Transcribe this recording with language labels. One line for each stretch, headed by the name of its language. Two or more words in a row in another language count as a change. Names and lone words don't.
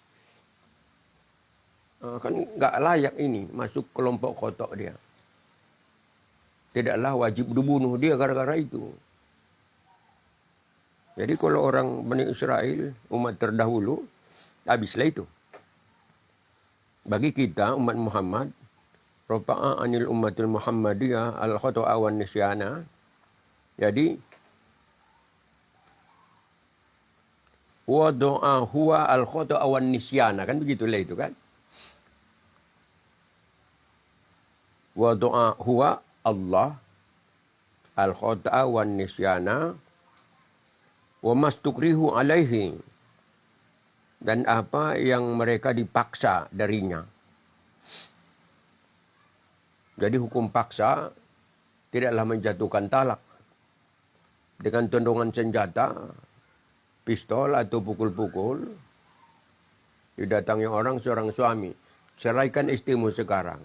Indonesian: Kan nggak layak ini masuk kelompok khata' dia. Tidaklah wajib dibunuh dia gara-gara itu. Jadi kalau orang Bani Israel, umat terdahulu, habislah itu. Bagi kita, umat Muhammad,
Arabic: رفع عن الأمة المحمدية الخطأ والنسيان. Jadi, وضع هو الخطأ والنسيان.
Indonesian: Kan begitulah itu kan.
Arabic: وضع هو الله الخطأ والنسيان. وما استكرهوا عليه.
Indonesian: Dan apa yang mereka dipaksa darinya. Jadi hukum paksa tidaklah menjatuhkan talak. Dengan tendongan senjata pistol atau pukul-pukul, didatangi orang seorang suami, ceraikan istrimu sekarang.